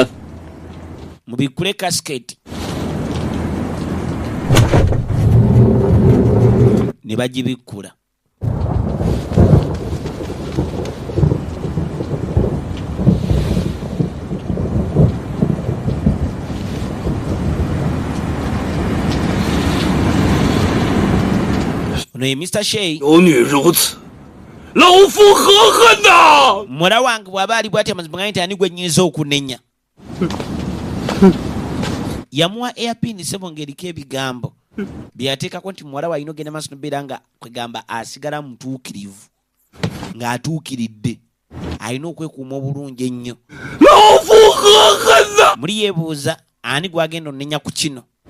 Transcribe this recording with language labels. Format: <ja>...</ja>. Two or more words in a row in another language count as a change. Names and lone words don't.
<lg>Mubikkule kasiketi. Ne bagibikkula. Ono ye Mr. Sheyi.</lg> <zh>有女如此，老夫何恨呐！</zh> <lg>Muwala wange bw'aba ali bw'ati amazima gange nti ani gwe nnyinza okunenya. Yamuwa airpin sebo ng'eriko ebigambo byateekako nti muwala we alina ogenda maaso n'obeera nga kwegamba asigala mutuukirivu ng'atuukiridde. Alina okwekuuma obulungi ennyo. Muli yeebuuza ani gwagenda onenya ku kino?</lg>